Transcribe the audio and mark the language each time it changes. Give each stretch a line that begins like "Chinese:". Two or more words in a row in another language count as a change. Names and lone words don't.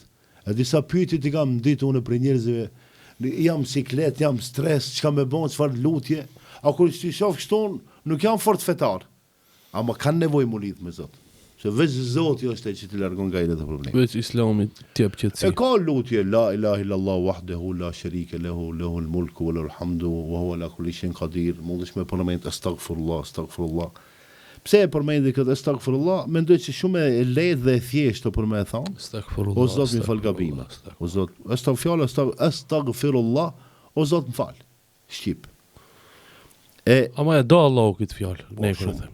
Albanian: E disa pyetje i kam ditë unë për njerëzve, jam siklet, jam stres, çka më bën, çfarë lutje. A kur ti shoh kështu, nuk jam fort fetar. Ama kanë nevojë mu lidh me Zot. Se veç Zoti është ai që të largon nga ato probleme. Veç Islami t'jep E qetësi. ka lutje
Arabic: لا إله إلا الله وحده لا شريك له له الملك وله الحمد وهو على كل شيء قدير.
Albanian: Mundesh me përmend astaghfirullah. Pse e përmendi këtë astaghfirullah? Mendoj që shumë e lehtë dhe e thjeshtë për me e thonë. Astaghfirullah. O Zot më fal gabimet. O Zot, astaghfirullah, o Zot më fal. Shqip. Ama e do Allahu këtë fjalë, ne kur e them.